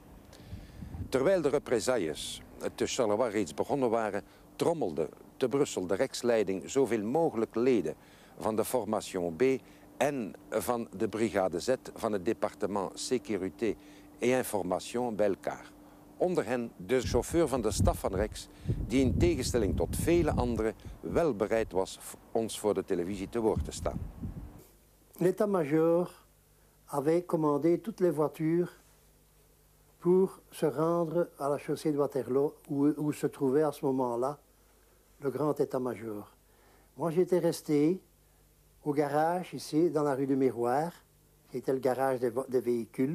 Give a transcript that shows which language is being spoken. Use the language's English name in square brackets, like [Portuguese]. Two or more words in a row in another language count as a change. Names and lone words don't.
[Dutch] Terwijl de represailles te Charleroi reeds begonnen waren, trommelde te Brussel de Rijksleiding zoveel mogelijk leden van de Formation B en van de Brigade Z van het departement Sécurité et Information bij elkaar. Onder hen de chauffeur van de staf van Rex, die in tegenstelling tot vele anderen wel bereid was ons voor de televisie te woord te staan. [French] L'état-major avait commandé toutes les voitures pour se rendre à la chaussée de Waterloo, où se trouvait à ce moment-là le grand état-major. Moi, j'étais resté au garage, ici, dans la rue du Miroir, qui était le garage des véhicules.